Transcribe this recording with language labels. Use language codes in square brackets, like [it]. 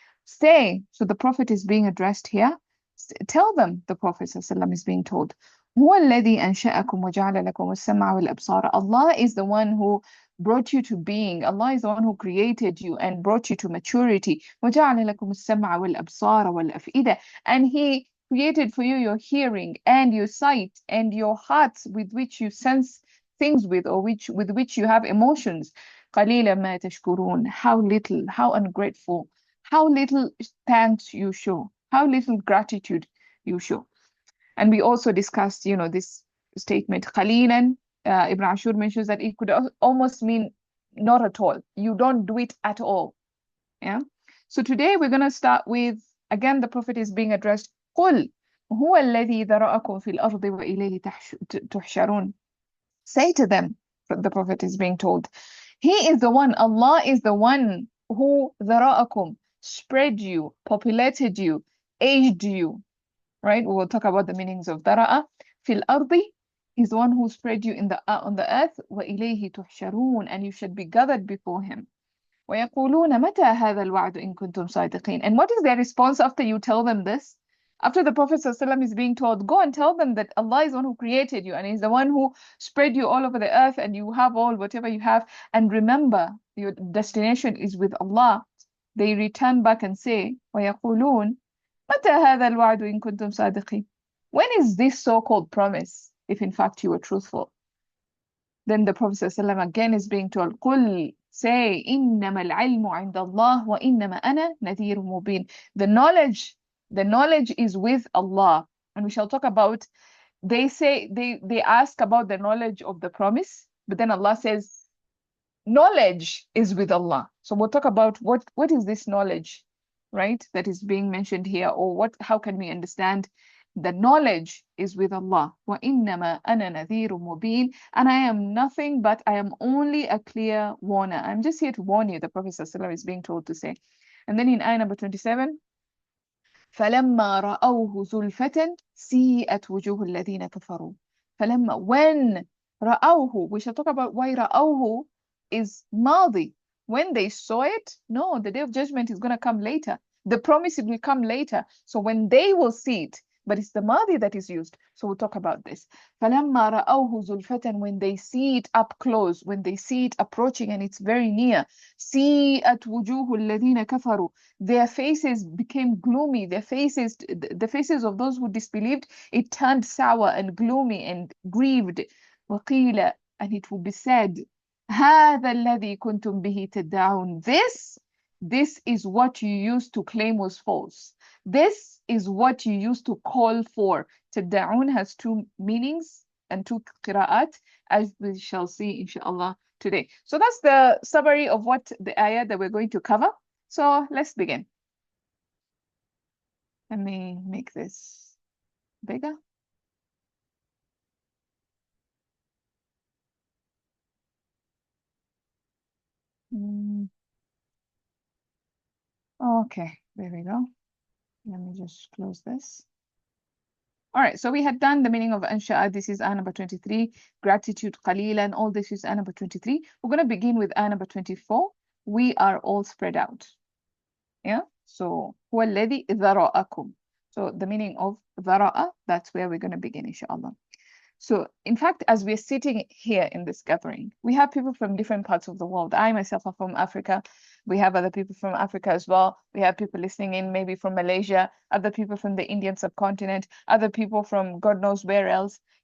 [en] Say, so the Prophet is being addressed here. Tell them, the Prophet ﷺ is being told, [ar] هو الذي أنشأكم وجعل لكم السمع والأبصار. [en] Allah is the one who brought you to being. Allah is the one who created you and brought you to maturity. [ar] وجعل لكم السمع والأبصار والأفئدة. [en] And He created for you your hearing and your sight and your hearts with which you sense things with, or with which you have emotions. [ar] قليلا ما تشكرون. [en] How little, how ungrateful, how little thanks you show, how little gratitude you show. And we also discussed, this statement, قليلا. Ibn Ashur mentions that it could almost mean not at all. You don't do it at all. Yeah. So today we're going to start with, again, the Prophet is being addressed. [ar] قل هو الذي ذرأكم في الأرض وإليه تحشرون. [en] Say to them, the Prophet is being told, He is the one, Allah is the one who ذرأكم, spread you, populated you, aged you. Right? We will talk about the meanings of ذرأ. في الأرض, He's the one who spread you on the earth. [ar] وإليه تحشرون, [en] and you should be gathered before Him. [ar] ويقولون متى هذا الوعد إن كنتم صادقين. [en] And what is their response after you tell them this? After the Prophet ﷺ is being told, go and tell them that Allah is the one who created you and He's the one who spread you all over the earth, and you have all whatever you have. And remember, your destination is with Allah. They return back and say, [ar] ويقولون متى هذا الوعد إن كنتم صادقين. [en] When is this so-called promise, if in fact you were truthful? Then the Prophet ﷺ again is being told, قل, say, [ar] إنما العلم عند الله وإنما أنا نذير مبين. [en] The knowledge is with Allah. And we shall talk about, they ask about the knowledge of the promise, but then Allah says, knowledge is with Allah. So we'll talk about what is this knowledge, right, that is being mentioned here, or how can we understand the knowledge is with Allah. [ar] وَإِنَّمَا أَنَا نَذِيرٌ مُبِينٌ. [en] And I am nothing but I am only a clear warner. I'm just here to warn you, the Prophet ﷺ is being told to say. And then in ayah number 27, [ar] فَلَمَّا رَأَوْهُ زُلْفَةً سِيئَتْ وُجُوهُ الَّذِينَ كَفَرُوا. [en] فَلَمَّا, when رَأَوْهُ, we shall talk about why رَأَوْهُ is ماضي. When they saw it, no, the day of judgment is going to come later. The promise will come later. So when they will see it, but it's the madi that is used. So we'll talk about this. [ar] فَلَمَّا رَأَوْهُ زُلْفَةً, [en] when they see it up close, when they see it approaching and it's very near. [ar] سِيئَتْ وُجُوهُ الَّذِينَ كَفَرُوا. [en] Their faces became gloomy. The faces of those who disbelieved, it turned sour and gloomy and grieved. [ar] وَقِيلَ, [en] and it will be said, [ar] هَذَا الَّذِي كُنْتُمْ بِهِ تَدَّعُونَ. [en] This is what you used to claim was false. This is what you used to call for. Tada'un has two meanings and two qira'at, as we shall see inshallah today. So that's the summary of what the ayah that we're going to cover. So let's begin. Let me make this bigger. Okay, there we go. Let me just close this. All right, so we had done the meaning of ansha'a. This is ayah number 23. Gratitude, qalilan, all this is ayah number 23. We're going to begin with ayah number 24. We are all spread out. Yeah. [ar] So هو الذي ذرأكم. [en] So the meaning of ذرأ, that's where we're going to begin, inshallah. So, in fact, as we're sitting here in this gathering, we have people from different parts of the world. I myself are from Africa. We have other people from Africa as well. We have people listening in maybe from Malaysia, other people from the Indian subcontinent, other people from God knows where else.